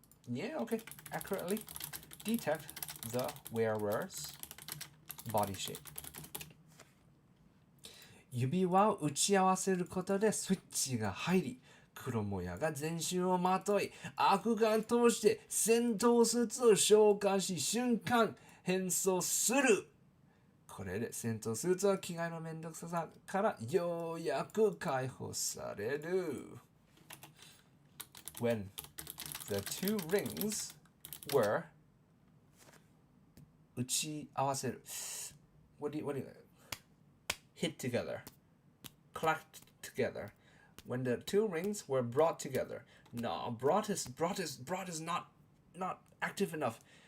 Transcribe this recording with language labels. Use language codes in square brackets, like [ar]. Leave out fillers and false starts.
[en] Yeah, okay, accurately detect the wearer's body shape. [ja] 指輪を打ち合わせることでスイッチが入り、黒もやが全身をまとい、悪眼通して戦闘スーツを召喚し、瞬間変装する。これで戦闘スーツは着替えのめんどくささからようやく解放される。 [en] When the 2 rings were [ja] 打ち合わせる。 [en] What do you hit together, clacked together. When the 2 rings were brought together. No, brought is not active enough.